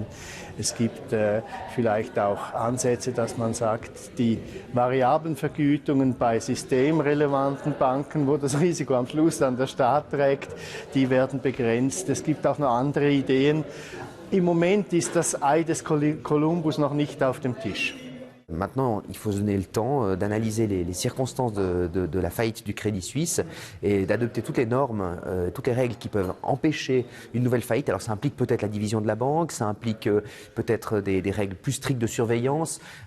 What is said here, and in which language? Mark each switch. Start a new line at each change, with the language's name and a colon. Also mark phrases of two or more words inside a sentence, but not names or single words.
German: Es gibt vielleicht auch Ansätze, dass man sagt, die variablen Vergütungen bei systemrelevanten Banken, wo das Risiko am Schluss dann der Staat trägt, die werden begrenzt. Es gibt auch noch andere Ideen. Im Moment ist das Ei des Kolumbus noch nicht auf dem Tisch.
French: Maintenant, il faut se donner le temps d'analyser les circonstances de la faillite du Crédit Suisse et d'adopter toutes les normes, toutes les règles qui peuvent empêcher une nouvelle faillite. Alors ça implique peut-être la division de la banque, ça implique peut-être des règles plus strictes de surveillance.